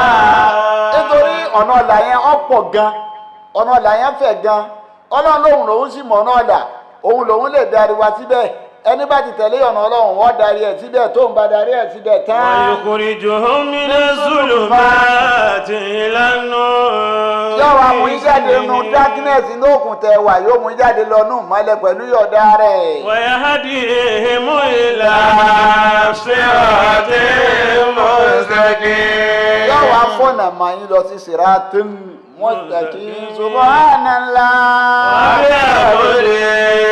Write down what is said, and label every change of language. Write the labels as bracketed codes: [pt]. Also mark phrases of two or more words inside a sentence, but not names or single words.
[yo] nítorí ọ̀nà ọ̀là yẹn ọ̀pọ̀ gan ọ̀nà ọ̀là yẹn fẹ̀ gan ọlọ́run lòun lòun sì mọ̀ ọ̀nà ọ̀là òun lòun lè darí wa síbẹ̀ ẹni bá ti tẹ̀lé ọ̀nà ọlọ́run wọ́n darí ẹ̀ síbẹ̀ tó ń bá darí ẹ̀ síbẹ̀ tán. [ar] wọ́n يخرجهم من الظلمات إلى النور. [yo] yóò wá mú jáde nínú darkness inú òkun tẹ wà yóò mú jáde lọ nù mọ́lẹ̀ pẹ̀lú yọ̀ọ̀dá rẹ̀. [ar] ويهديهم إلى صراط مستقيم. [yo] yóò wá fọ̀nà mọ́ yín lọ sí [ar] صراط مستقيم. سبحان الله. وبحمده